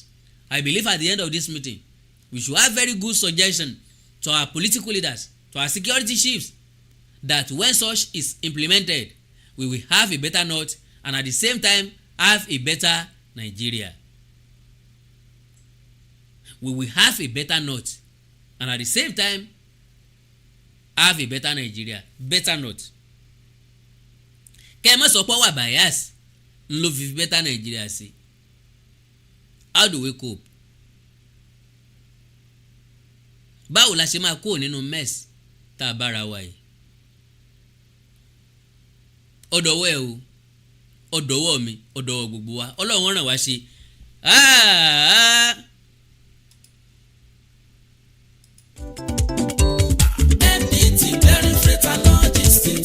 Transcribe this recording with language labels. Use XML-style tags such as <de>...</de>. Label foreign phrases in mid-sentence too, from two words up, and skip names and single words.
<en>I believe at the end of this meeting, we should have very good suggestion to our political leaders, to our security chiefs, that when such is implemented, we will have a better north and at the same time have a better Nigeria. We will have a better north and at the same time have a better Nigeria, better north.</en> <yo>Kẹ́ ẹ má sọ pé wà bias ń lo fi</yo> <en>better Nigeria</en> <yo>sí.</yo> <en>How do we cope?</en> <yo>Báwo la ṣe máa kó nínú mess tá a bára wa yìí? Ọ̀dọ̀wọ́ ẹ o, ọ̀dọ̀wọ́ mi, ọ̀dọ̀wọ́ gbogbo wa, Ọlọ́run ràn wá ṣe.</yo> <en>MDT Clearing Freight and Logistics.</en>